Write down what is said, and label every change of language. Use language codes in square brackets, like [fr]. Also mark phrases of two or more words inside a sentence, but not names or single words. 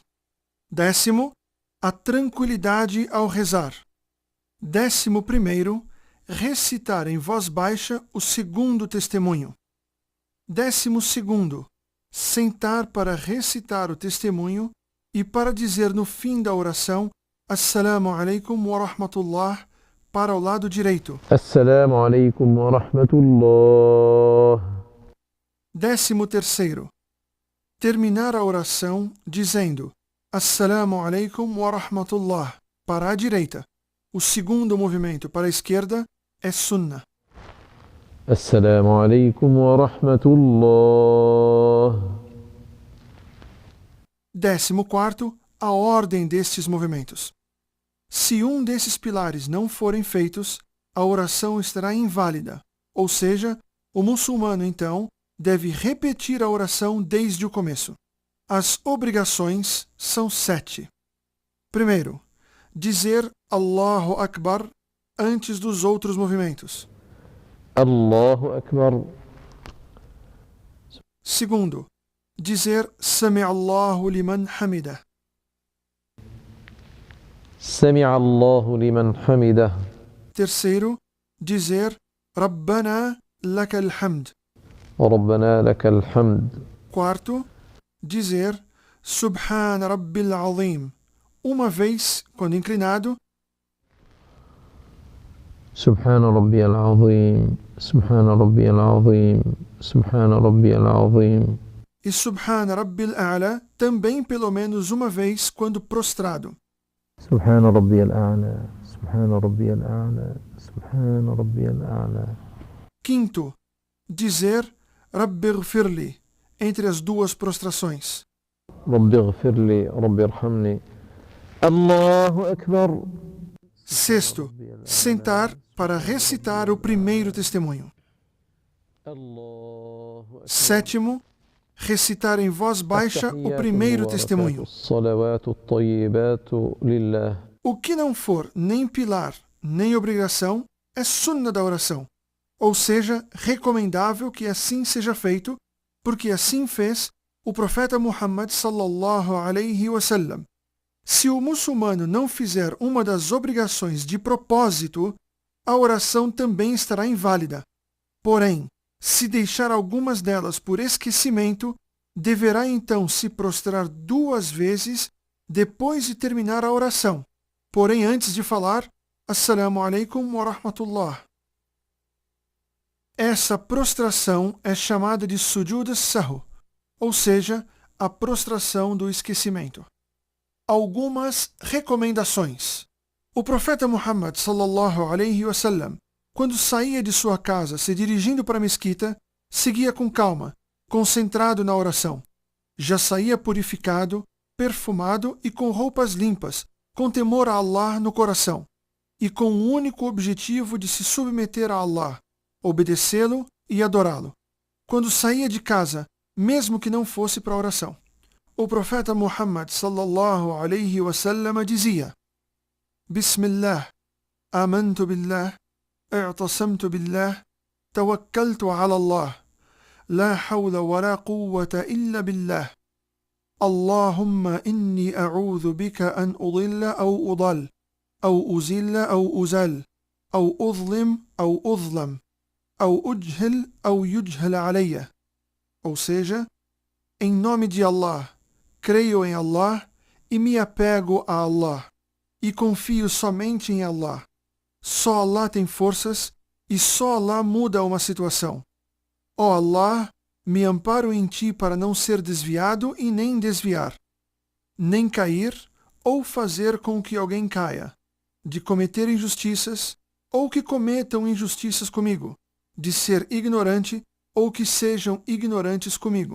[pt] Décimo, a tranquilidade ao rezar. 11º, recitar em voz baixa o segundo testemunho. 12º, sentar para recitar o testemunho e para dizer no fim da oração [ar] السلام عليكم ورحمة الله [pt] para o lado direito. [ar] السلام عليكم ورحمة الله. [pt] 13º, terminar a oração dizendo [ar] السلام عليكم ورحمة الله [pt] para a direita. O segundo movimento para a esquerda é sunnah. [ar] السلام عليكم ورحمة الله. [pt] 14º, a ordem destes movimentos. Se um desses pilares não forem feitos, a oração estará inválida, ou seja, o muçulmano então deve repetir a oração desde o começo. As obrigações são 7. Primeiro, dizer [ar] الله أكبر [pt] antes dos outros movimentos. [ar] الله أكبر. [pt] Segundo, dizer [ar] سمع الله لمن حمده. سمع الله لمن حمده. [pt] Terceiro, dizer [ar] ربنا لك الحمد. ربنا لك الحمد. [pt] Quarto, dizer [ar] سبحان ربي العظيم. [pt] Uma vez, quando inclinado, [ar] سبحان ربي العظيم سبحان ربي العظيم سبحان ربي العظيم. [pt] e [ar] سبحان ربي الأعلى [pt] também pelo menos uma vez quando prostrado. [ar] سبحان ربي الأعلى سبحان ربي الأعلى سبحان ربي الأعلى. [pt] Quinto, dizer Rabbighfirli entre as duas prostrações. [ar] ربي اغفر لي ربي ارحمني. الله أكبر. [pt] Sexto, sentar para recitar o primeiro testemunho. [ar] الله أكبر. [pt] Sétimo, recitar em voz baixa o primeiro testemunho. [ar] الصلوات الطيبات لله. [pt] O que não for nem pilar nem obrigação é sunna da oração, ou seja, recomendável que assim seja feito, porque assim fez o profeta Muhammad [ar] صلى الله عليه وسلم. [pt] Se o muçulmano não fizer uma das obrigações de propósito, a oração também estará inválida. Porém, se deixar algumas delas por esquecimento, deverá então se prostrar 2 vezes depois de terminar a oração. Porém, antes de falar, [ar] السلام عليكم ورحمة الله. [pt] Essa prostração é chamada de [ar] سجود السهو, [pt] ou seja, a prostração do esquecimento. Algumas recomendações. O profeta Muhammad [ar] صلى الله عليه وسلم, [pt] quando saía de sua casa se dirigindo para a mesquita, seguia com calma, concentrado na oração. Já saía purificado, perfumado e com roupas limpas, com temor a Allah no coração, e com o único objetivo de se submeter a Allah, obedecê-lo e adorá-lo. Quando saía de casa, mesmo que não fosse para a oração, o profeta Muhammad [ar] صلى الله عليه وسلم [pt] dizia: [ar] بسم الله، آمنت بالله، اعتصمت بالله، توكلت على الله، لا حول ولا قوة إلا بالله. اللهم إني أعوذ بك أن أضل أو أضل، أو أزل أو أزل، أو أظلم أو أظلم، أو أجهل أو يجهل علي. [pt] Ou seja, em nome de Allah, creio em Allah e me apego a Allah, e confio somente em Allah. Só Allah tem forças e só Allah muda uma situação. Ó Allah, me amparo em Ti para não ser desviado e nem desviar, nem cair ou fazer com que alguém caia, de cometer injustiças ou que cometam injustiças comigo, de ser ignorante ou que sejam ignorantes comigo.